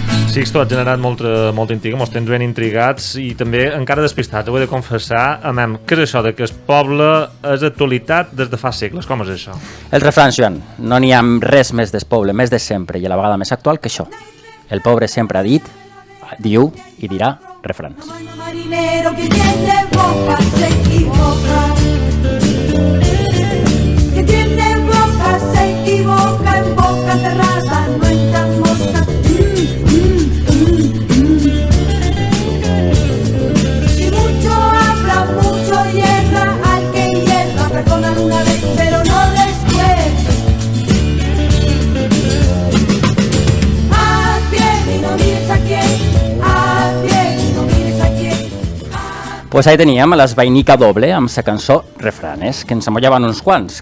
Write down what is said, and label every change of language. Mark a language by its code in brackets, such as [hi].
[ca] Sixto, has generat molta intriga, mos tens ben intrigats i també encara despistats. Ho he de confessar, què és això de que el poble és actualitat des de fa segles? Com és això? El refrán, Joan, no n'hi ha res més del poble, més de sempre i a la vegada més actual que això. El pobre sempre ha dit, diu i dirà refrans. [es] Marinero que tiene boca se equivoca. Que tiene boca se equivoca, en boca cerrada no entran moscas. Y mucho habla, mucho hierra, al que hierra perdonan una vez, pero no después. Haz bien y no mires a quién, haz bien y no mires a quién. [ca] Pues ahí teníem les Vainica Doble amb la cançó Refranes, que ens amollaven uns quants.